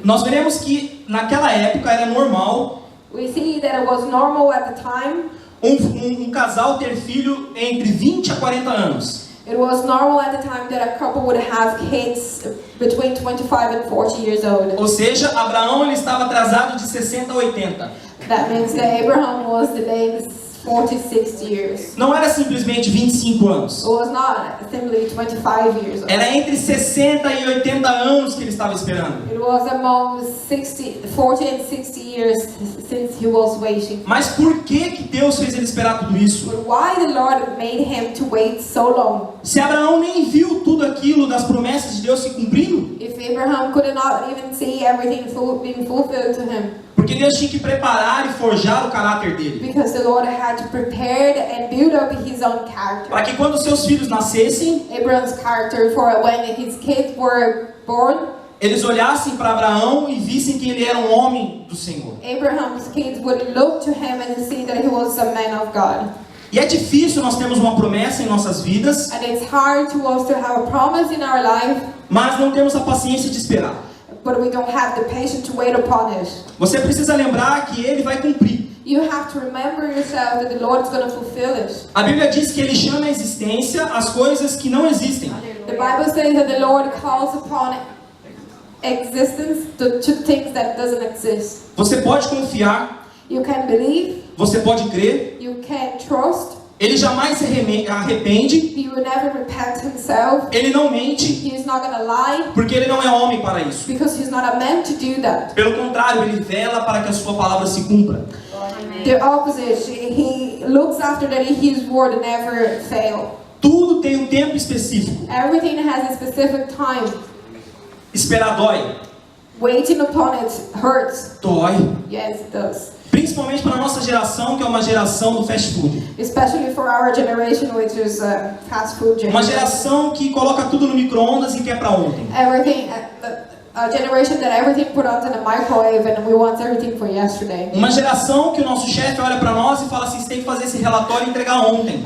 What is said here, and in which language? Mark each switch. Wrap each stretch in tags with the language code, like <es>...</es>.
<pt>nós veremos que naquela época era normal</pt> <en>we see that it was normal at the time.</en> <pt>um casal ter filho entre 20 a 40 anos.</pt> <en>It was normal at the time that a couple would have kids between 25 and 40 years old.</en> <pt>Ou seja, Abraão ele estava atrasado de 60 a 80.</pt> <en>That means that Abraham was delayed 46 years.</en> <pt>Não era simplesmente 25 anos.</pt> <en>It was not simply 25 years old.</en> <pt>Era entre 60 e 80 anos que ele estava esperando.</pt> <en>It was among 40 and 60 years since he was waiting.</en> <pt>Mas por que Deus fez ele esperar tudo isso?</pt> <en>But why the Lord made him to wait so long?</en> <pt>Se Abraão nem viu tudo aquilo das promessas de Deus se cumprindo,</pt> <en>If Abraham could not even see everything being fulfilled to him.</en> <pt>porque Deus tinha que preparar e forjar o caráter dele,</pt> <en>Because the Lord had to prepare and build up his own character.</en> <pt>para que quando seus filhos nascessem,</pt> <en>Abraham's character for when his kids were born,</en> <pt>eles olhassem para Abraão e vissem que ele era um homem do Senhor.</pt> <en>Abraham's kids would look to him and see that he was a man of God.</en> <pt>E é difícil nós termos uma promessa em nossas vidas,</pt> <en>And it's hard to us to have a promise in our life,</en> <pt>mas não temos a paciência de esperar.</pt> <en>but we don't have the patience to wait upon it.</en> <pt>Você precisa lembrar que ele vai cumprir.</pt> <en>You have to remember yourself that the Lord is going to fulfill it.</en> <pt>A Bíblia diz que ele chama à existência as coisas que não existem.</pt> <en>The Bible says that the Lord calls upon existence to things that doesn't exist.</en> <pt>Você pode confiar,</pt> <en>You can believe,</en> <pt>você pode crer,</pt> <en>you can trust,</en> <pt>Ele jamais se arrepende.</pt> <en>He will never repent himself.</en> <pt>Ele não mente,</pt> <en>He is not going to lie</en> <pt>porque ele não é homem para isso.</pt> <en>because he's not a man to do that.</en> <pt>Pelo contrário, ele vela para que a sua palavra se cumpra.</pt> <en>The opposite, he looks after that his word never fail.</en> <pt>Tudo tem um tempo específico.</pt> <en>Everything has a specific time.</en> <pt>Esperar dói.</pt> <en>Waiting upon it hurts.</en> <pt>Dói.</pt> <en>Yes, it does.</en> <pt>Principalmente para a nossa geração, que é uma geração do fast food.</pt> <en>Especially for our generation, which is fast food</en> <pt>Uma</pt> <en>generation.</en> <pt>geração que coloca tudo no micro-ondas e quer para ontem.</pt> <en>Everything, a generation that everything put onto the microwave and we want everything for yesterday.</en> <pt>Uma geração que o nosso chefe olha para nós e fala assim, você tem que fazer esse relatório e entregar ontem.</pt>